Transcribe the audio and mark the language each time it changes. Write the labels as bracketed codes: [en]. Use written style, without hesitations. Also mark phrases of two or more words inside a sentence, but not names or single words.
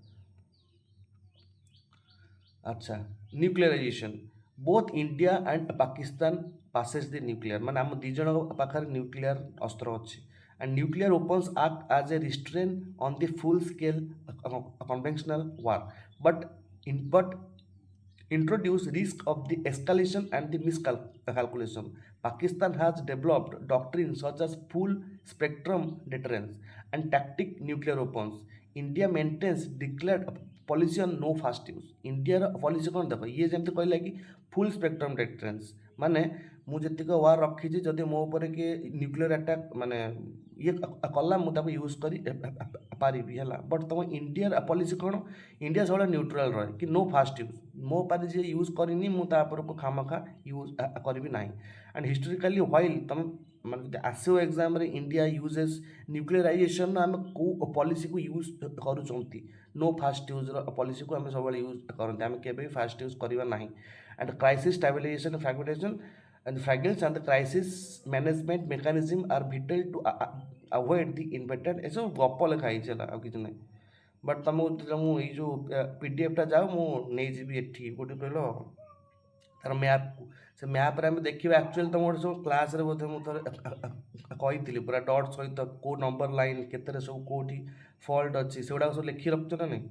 [or] ଆଚ୍ଛା, ନ୍ୟୁକ୍ଲିୟରାଇଜେସନ୍। [en] Both India and Pakistan possess the nuclear, [or] ମାନେ ଆମ ଦୁଇ ଜଣଙ୍କ ପାଖରେ ନ୍ୟୁକ୍ଲିୟର ଅସ୍ତ୍ର ଅଛି। [en] And nuclear weapons act as a restraint on the full scale conventional war, but introduce risk of the escalation and the miscalculation। Pakistan has developed doctrines such as full spectrum deterrence and tactic nuclear weapons। India maintains declared policy on no fast use। [or] Indiaର ପଲିସି କ'ଣ ଦେଖ, ଇଏ ଯେମିତି କହିଲା କି [en] full spectrum deterrence, [or] ମାନେ ମୁଁ ଯେତିକି ୱାର୍ ରଖିଛି ଯଦି ମୋ ଉପରେ କିଏ [en] nuclear attack [or] ମାନେ ଇଏ କଲା ମୁଁ ତାକୁ ୟୁଜ୍ କରି ପାରିବି ହେଲା। ବଟ୍ ତମ ଇଣ୍ଡିଆର ପଲିସି କ'ଣ? ଇଣ୍ଡିଆ ସବୁବେଳେ ନ୍ୟୁଟ୍ରାଲ୍ ରହେ କି [en] no first use, [or] ମୋ ପାରି ଯିଏ ୟୁଜ୍ କରିନି ମୁଁ ତା ଉପରକୁ ଖାମଖା ୟୁଜ୍ କରିବି ନାହିଁ। [en] and historically while [or] ତମେ ମାନେ ଯଦି ଆସିବ ଏକ୍ଜାମ୍ରେ [en] India uses nuclearization [or] ଆମେ କେଉଁ ପଲିସିକୁ ୟୁଜ୍ କରୁଛନ୍ତି, ନୋ ଫାଷ୍ଟ ୟୁଜ୍ର ପଲିସିକୁ ଆମେ ସବୁବେଳେ ୟୁଜ୍ କରନ୍ତି, ଆମେ କେବେ ବି [en] first use [or] କରିବା ନାହିଁ। [en] And crisis stabilization fragmentation and fragile and the crisis management mechanism are vital to avoid the invented [or] ଏସବୁ ଗପ ଲେଖା ହେଇଛି ହେଲା, ଆଉ କିଛି ନାହିଁ। ବଟ୍ ତୁମକୁ ମୁଁ ଏଇ ଯେଉଁ PDF ଯାଉ ମୁଁ ନେଇଯିବି ଏଠି କେଉଁଠି କହିଲ ତାର ମ୍ୟାପ୍କୁ, ସେ ମ୍ୟାପ୍ରେ ଆମେ ଦେଖିବା ଆକ୍ଚୁଆଲି ତୁମ ଗୋଟେ ସବୁ କ୍ଲାସ୍ରେ ବୋଧେ ମୁଁ ଥରେ କହିଥିଲି ପୁରା ଡଟ୍ ସହିତ କେଉଁ [en] number line [or] କେତେରେ ସବୁ କେଉଁଠି ଫଲ୍ଟ ଅଛି ସେଗୁଡ଼ାକ ସବୁ ଲେଖି ରଖୁଛ ନା ନାହିଁ?